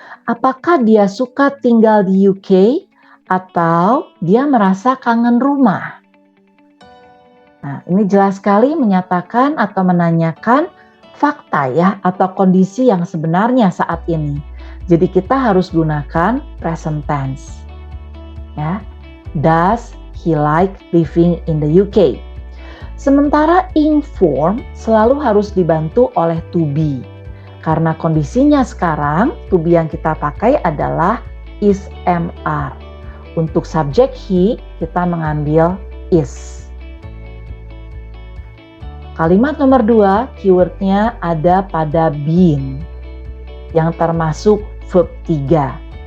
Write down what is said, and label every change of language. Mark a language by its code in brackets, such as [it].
[id] Apakah dia suka tinggal di UK atau dia merasa kangen rumah? Nah, ini jelas sekali menyatakan atau menanyakan fakta ya atau kondisi yang sebenarnya saat ini. Jadi kita harus gunakan present tense. Ya. [en] Does he like living in the UK? [id] Sementara ing form selalu harus dibantu oleh to be. Karena kondisinya sekarang, to be yang kita pakai adalah is MR. Untuk subjek he, kita mengambil is. Kalimat nomor 2, keywordnya ada pada been, yang termasuk verb 3.